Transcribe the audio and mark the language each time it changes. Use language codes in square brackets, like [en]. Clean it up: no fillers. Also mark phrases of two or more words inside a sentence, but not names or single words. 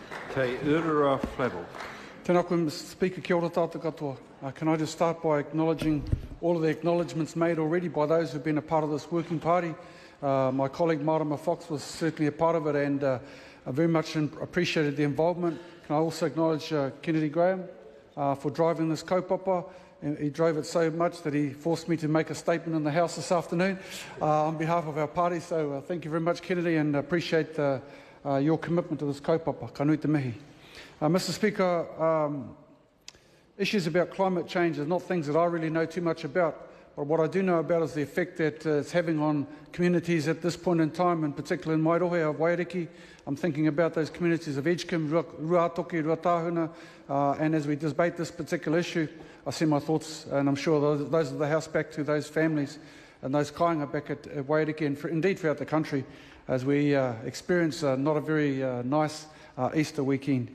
[mi] Te Ururoa Flavell. Tēnā koe, [en] Mr. Speaker, [mi] kia ora tātou katoa. [en] Can I just start by acknowledging all of the acknowledgements made already by those who have been a part of this working party. My colleague Marama Fox was certainly a part of it, and I very much appreciated the involvement. Can I also acknowledge Kennedy Graham for driving this kaupapa. He drove it so much that he forced me to make a statement in the House this afternoon on behalf of our party. So thank you very much, Kennedy, and appreciate your commitment to this kaupapa. [mi] Ka nui te mihi. [en] Mr. Speaker, issues about climate change are not things that I really know too much about, but what I do know about is the effect that it's having on communities at this point in time, in particular in Mairohe of Wairiki. I'm thinking about those communities of Edgecombe, Ruatoki, Ruatahuna, and as we debate this particular issue, I send my thoughts, and I'm sure those of the House, back to those families and those kāinga back at Wairiki and indeed throughout the country as we experience not a very nice Easter weekend.